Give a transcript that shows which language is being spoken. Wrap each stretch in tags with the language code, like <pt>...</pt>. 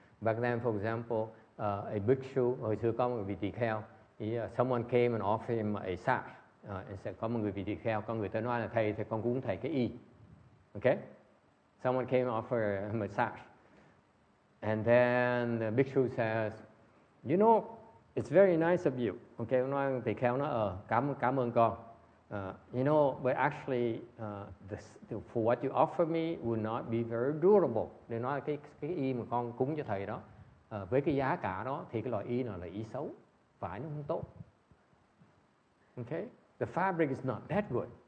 <en>Back then, for example, a bhikshu,</en> <vi>hồi xưa có một vị tỳ kheo,</vi> <en>someone came and offered him a sash.</en> <vi>Có một người vị tỳ kheo, có người ta nói là thầy con cúng thầy cái y.</vi> <en>Okay, someone came and offered him a sash, and then the bhikshu says, you know, it's very nice of you.</en> <vi>Okay, nói tỳ kheo nói cảm ơn con.</vi> <en>You know, but actually, for what you offer me will not be very durable.</en> <vi>Để nói cái y mà con cúng cho thầy đó, với cái giá cả đó thì cái loại y nào là y xấu, vải nó không tốt.</vi> <en>Okay, the fabric is not that good.</en>